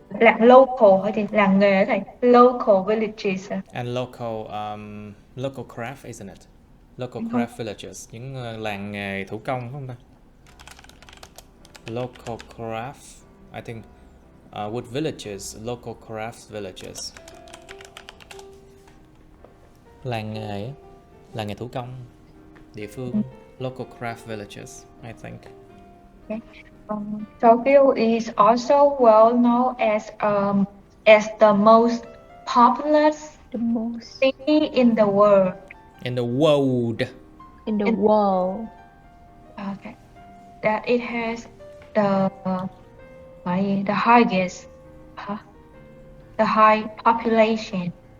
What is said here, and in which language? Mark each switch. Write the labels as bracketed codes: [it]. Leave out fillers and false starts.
[vi] Làng local hay thì làng nghề thầy? [en] Local villages. And local craft, isn't it? Local craft villages. [vi] Những làng nghề thủ công phải không ta? [en] Local craft, I think, with villages, local craft villages. [vi] Làng nghề thủ công, địa phương, [en] local craft villages, I think. Okay. Tokyo is also well known as the most populous city in the world. In the world. Okay. That it has the highest the high population.